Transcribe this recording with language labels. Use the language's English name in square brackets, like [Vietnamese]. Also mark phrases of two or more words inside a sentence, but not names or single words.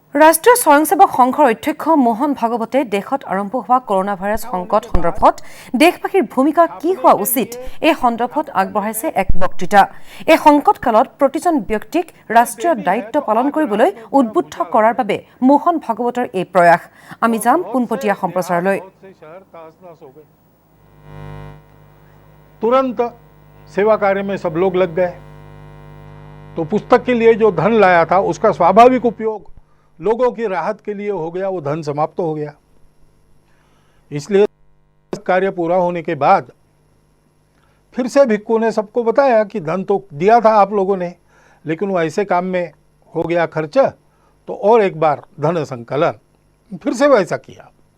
[Assamese] ৰাষ্ট্ৰীয় স্বয়ংসেৱক সংঘৰ অধ্যক্ষ মোহন ভাগৱতে দেশত আৰম্ভ হোৱা কৰোনা ভাইৰাছ সংকট সন্দৰ্ভত দেশবাসীৰ ভূমিকা কি হোৱা উচিত এই সন্দৰ্ভত আগবঢ়াইছে এক বক্তৃতা। এই সংকট কালত প্ৰতিজন ব্যক্তিক ৰাষ্ট্ৰীয় দায়িত্ব পালন কৰিবলৈ উদ্বুদ্ধ কৰাৰ বাবে মোহন ভাগৱতৰ এই প্ৰয়াস। আমি যাম পোনপটীয়া সম্প্ৰচাৰলৈ। [Hindi] तुरंत सेवा कार्य में सब लोग लग गए, तो पुस्तक के लिए जो धन लाया था उसका स्वाभाविक उपयोग लोगों की राहत के लिए हो गया, वो धन समाप्त हो गया। इसलिए कार्य पूरा होने के बाद फिर से भिक्खू ने सबको बताया कि धन तो दिया था आप लोगों ने, लेकिन वो ऐसे काम में हो गया खर्च, तो और एक बार धन संकलन फिर से वैसा किया।